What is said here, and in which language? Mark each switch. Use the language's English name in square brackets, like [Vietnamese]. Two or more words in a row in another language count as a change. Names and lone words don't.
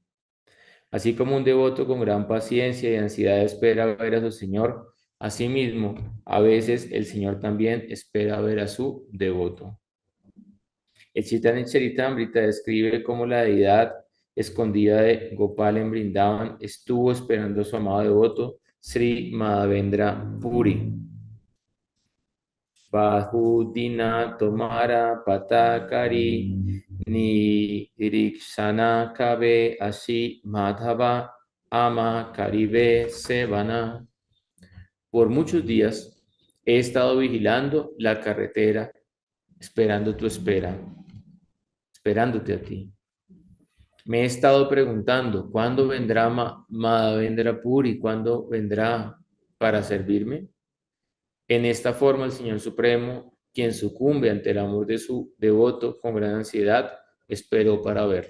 [Spanish] Así como un devoto con gran paciencia y ansiedad espera ver a su Señor, asimismo, a veces el Señor también espera ver a su devoto. El Chaitanya Charitamrita describe cómo la deidad escondida de Gopal en Brindavan estuvo esperando a su amado devoto Sri Madhavendra Puri. [Bangla] বহুদিন তোমার পথকরি নি রীক্ষণ কবে আসি মাধব আমা করিবে সেবন. [Spanish] Por muchos días he estado vigilando la carretera, esperando tu espera, esperándote a ti. Me he estado preguntando, ¿cuándo vendrá Madhavendra Puri? ¿Cuándo vendrá para servirme? En esta forma, el Señor Supremo, quien sucumbe ante el amor de su devoto con gran ansiedad, esperó para verlo.